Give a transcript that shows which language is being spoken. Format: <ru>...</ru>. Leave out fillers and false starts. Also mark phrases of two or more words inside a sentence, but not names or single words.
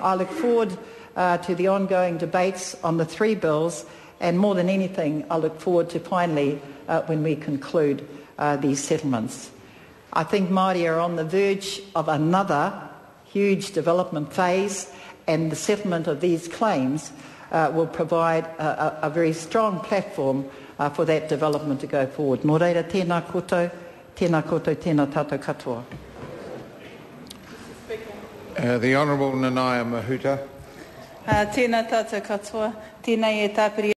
<en>I look forward to the ongoing debates on the three bills, and more than anything, I look forward to finally when we conclude these settlements. I think Māori are on the verge of another huge development phase, and the settlement of these claims will provide a very strong platform for that development to go forward.</en> <mi>Nō reira, tēnā koutou, tēnā tātou katoa.</mi> <en>The Honourable Nanaia Mahuta.</en> <mi>Tēnā tātou katoa, tēnei e tāpiri</mi>